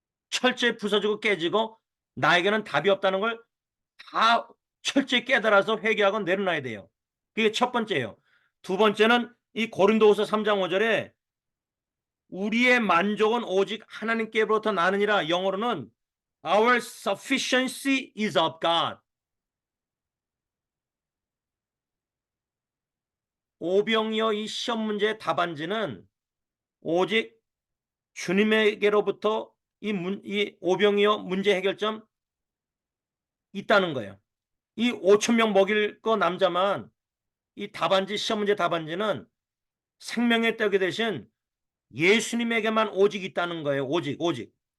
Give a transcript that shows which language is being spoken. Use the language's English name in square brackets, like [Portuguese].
[Korean] 철저히 부서지고 깨지고 나에게는 답이 없다는 걸 다 철저히 깨달아서 회개하고 내려놔야 돼요. 그게 첫 번째예요. 두 번째는 이 고린도후서 3장 5절에 우리의 만족은 오직 하나님께로부터 나느니라. 영어로는 [English] Our sufficiency is of God. [Korean] 오병이어 이 시험 문제의 답안지는 오직 주님에게로부터 이 오병이어 문제 해결점 있다는 거예요. 이 5천 명 먹일 거 남자만 이 답안지 시험 문제 답안지는 생명의 떡이 대신 예수님에게만 오직 있다는 거예요. 오직.